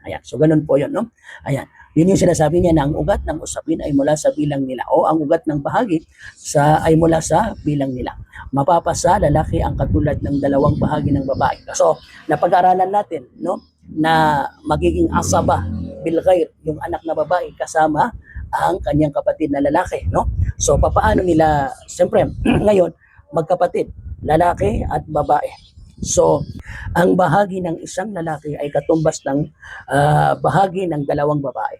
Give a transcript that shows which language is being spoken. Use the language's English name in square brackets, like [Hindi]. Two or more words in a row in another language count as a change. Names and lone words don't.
[Filipino] Ayan. So, ganun po yun, no? Ayan. Yun yung sinasabi niya na ang ugat ng usapin ay mula sa bilang nila o ang ugat ng bahagi ay mula sa bilang nila. Mapapasa lalaki ang katulad ng 2 bahagi ng babae. So, napag-aralan natin, no, na magiging [Arabic] عصبة بالغير [Filipino] yung anak na babae kasama ang kanyang kapatid na lalaki, no? So, papaano nila, siyempre, ngayon, magkapatid, lalaki at babae. So, ang bahagi ng isang lalaki ay katumbas ng bahagi ng 2 babae.